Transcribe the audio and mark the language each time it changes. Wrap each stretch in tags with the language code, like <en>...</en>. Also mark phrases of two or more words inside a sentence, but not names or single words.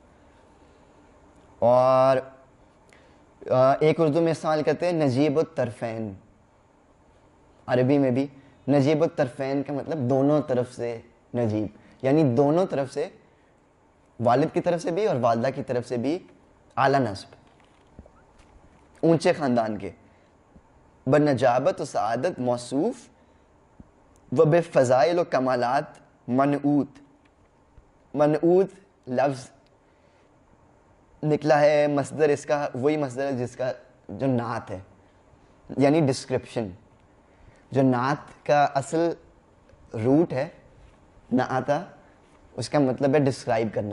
<ur>اور ایک اردو میں استعمال کرتے ہیں نجیب الطرفین, عربی میں بھی نجیب الطرفین کا مطلب دونوں طرف سے نجیب, یعنی دونوں طرف سے, والد کی طرف سے بھی اور والدہ کی طرف سے بھی اعلیٰ نسب, اونچے خاندان کے.</ur> <fa>بنجابت و سعادت موصوف و بفضائل و کمالات منعوت.</fa> <ur>منعوت لفظ نکلا ہے مصدر, اس کا وہی مصدر ہے جس کا جو نعت ہے, یعنی ڈسکرپشن. جو نعت کا اصل روٹ ہے نعتا, اس کا مطلب ہے ڈسکرائب کرنا.</ur>